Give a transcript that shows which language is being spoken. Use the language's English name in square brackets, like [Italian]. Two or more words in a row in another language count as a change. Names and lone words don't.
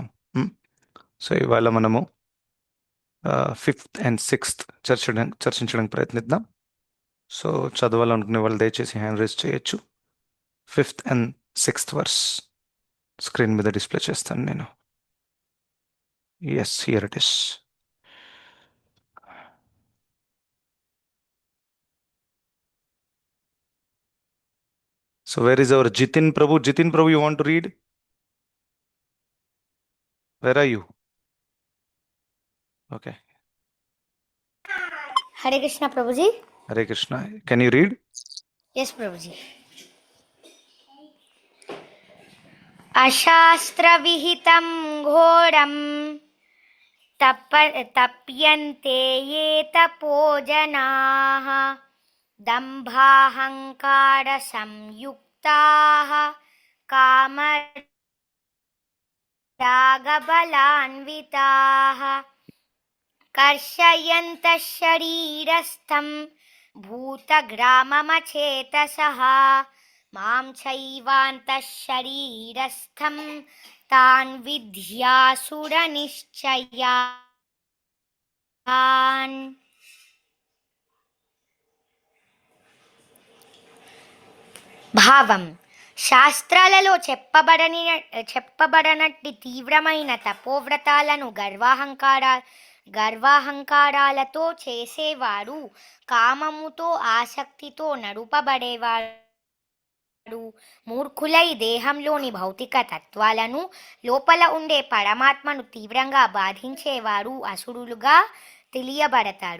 [Telugu] సో ఇవాళ మనము [English] 5th and 6th [Telugu] చర్చించడానికి ప్రయత్నిద్దాం. సో చదవాలనుకునే వాళ్ళు దయచేసి [English] hand raise [Telugu] చేయొచ్చు. [English] 5th and 6th verse [Telugu] స్క్రీన్ మీద డిస్ప్లే చేస్తాను నేను. [English] Yes, here it is. So where is our Jitin Prabhu? Jitin Prabhu, you want to read? Where are you? Okay. Hare Krishna, Prabhuji. Hare Krishna. Can you read? Yes, Prabhuji. [Sanskrit] अशास्त्रविहितं घोरं तप्यन्ते ये तपो जनाः दम्भाहङ्कारसंयुक्ताः कामरागबलान्विताः कर्षयन्तः शरीरस्थं भूतग्राममचेतसः मां चैवान्तः शरीरस्थं तान् विद्यासुरनिश्चयान्. [Telugu] భావం: శాస్త్రాలలో చెప్పబడనట్టి తీవ్రమైన తపోవ్రతాలను గర్వాహంకారాలతో చేసేవారు, కామముతో ఆసక్తితో నడుపబడేవాడు, మూర్ఖులై దేహంలోని భౌతిక తత్వాలను, లోపల ఉండే పరమాత్మను తీవ్రంగా బాధించేవారు అసురులుగా తెలియబడతారు.